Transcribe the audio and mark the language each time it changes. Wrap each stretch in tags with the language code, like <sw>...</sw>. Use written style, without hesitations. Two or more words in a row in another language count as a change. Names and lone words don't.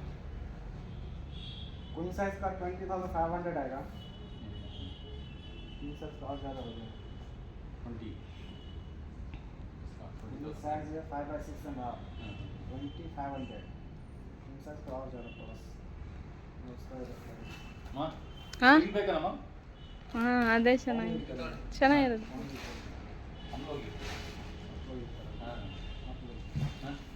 <en>queen size</en> <hi>का 20,500 आएगा,</hi> <en>king size</en> <hi>का और ज़्यादा हो जाएगा. 20</hi> <en>king size</en> <hi>है 5/6.5, 2,500.</hi> <en>king size</en> <hi>का और ज़्यादा प्लस हाँ. हाँ? स्प्रिंग पे करना</hi> <kn>ಹಾಂ, ಅದೇ ಚೆನ್ನಾಗಿರುತ್ತೆ.</kn> <hi>हम लोग हाँ हाँ</hi>